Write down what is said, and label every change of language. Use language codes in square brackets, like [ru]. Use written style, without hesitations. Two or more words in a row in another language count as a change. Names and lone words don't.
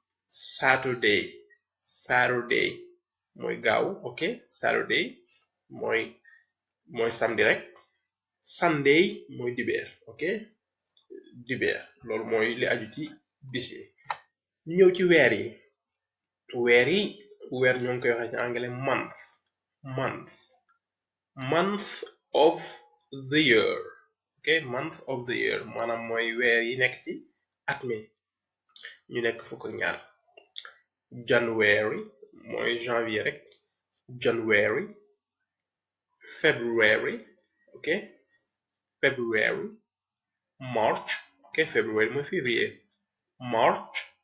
[wo] Saturday mooy gaaw ok Saturday mooy samedi rek Sunday mooy dibeer ok dibeer loolu mooy li aju ci bis yi ñu ñëw ci weer ñoo ngi koy waxee ci anglais [en] month of the year [wo] ok [en] month of the year [wo] maanaam mooy weer yi nekk ci at mi ñu nekk fukk ak ñaar January mooy janvier rek [en] January February [wo] ok [en] February March [wo] ok February mooy février March